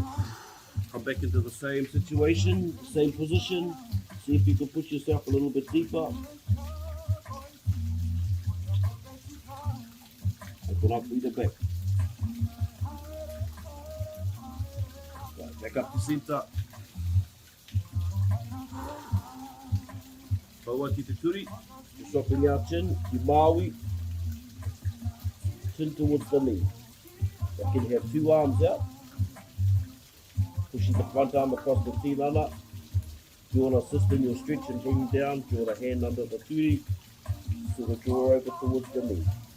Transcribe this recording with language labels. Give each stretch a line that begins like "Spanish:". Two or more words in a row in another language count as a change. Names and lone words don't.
English: Come back into the same situation, same position. See if you can push yourself a little bit deeper. Open up through the back. Right, back up to center.
Māori: Paua ki te turi.
English: Dropping our chin,
Māori: ki Maui.
English: Chin towards the knee. I can have two arms out. Pushing the front arm across the tinana. If you want to assist in your stretch and bring down, draw the hand under the turi, sort of draw over towards the knee.